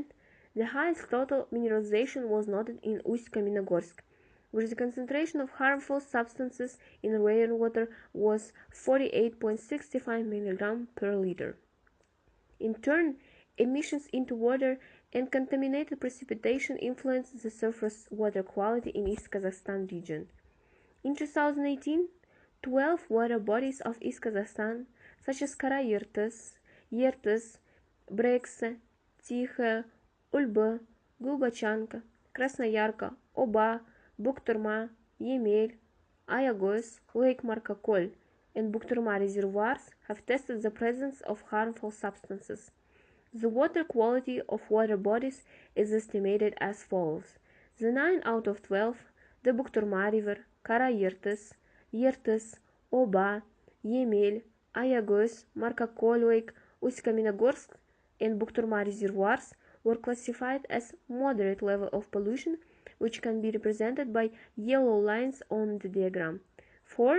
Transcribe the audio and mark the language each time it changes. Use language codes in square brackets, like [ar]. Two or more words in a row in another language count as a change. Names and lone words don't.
[en] The highest total mineralization was noted in Uсть-Каменогорск, where the concentration of harmful substances in rainwater was 48.65 mg per liter. In turn, emissions into water and contaminated precipitation influenced the surface water quality in East Kazakhstan region. In 2018, 12 water bodies of East Kazakhstan, such as Kara-Yrtys, Yrtys, Brekse, Tikhaya, Ulba, Glubachanka, Krasnoyarka, Oba, Bukhturma, Yemel, Ayagos, Lake Markakol, and Bukhturma reservoirs have tested the presence of harmful substances. The water quality of water bodies is estimated as follows. The 9 out of 12, the Bukhturma River, Kara-Yrtys, Yrtys, Oba, Yemel, Ayagos, Markakol Lake, Uсть-Каменогорск, and Bukhturma reservoirs were classified as moderate level of pollution, which can be represented by yellow lines on the diagram. 4.